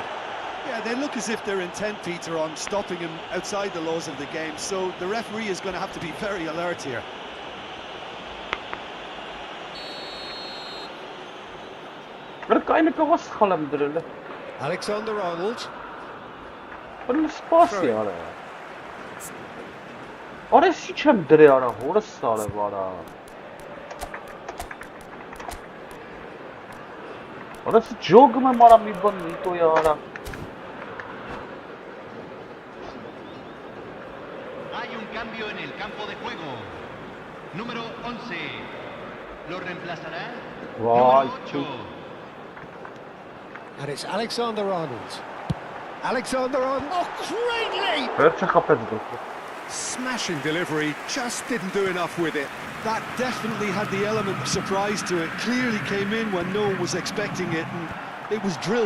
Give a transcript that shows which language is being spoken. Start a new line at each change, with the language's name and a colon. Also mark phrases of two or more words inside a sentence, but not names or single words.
English: Yeah, they look as if they're intent, Peter, on stopping him outside the laws of the game, so the referee is going to have to be very alert here. Alexander-Arnold.
Northern Luri: آره سی چم داره آره هور ساله بارا آره سی جوگ من مارا میبنی تو یارا
Spanish: Hay un cambio en el campo de juego. Número 11. Lo reemplazará. Número 8.
English: And it's Alexander-Arnold. Alexander-Arnold. Oh, greatly! Smashing delivery, just didn't do enough with it. That definitely had the element of surprise to it. Clearly came in when no one was expecting it, and it was drilled.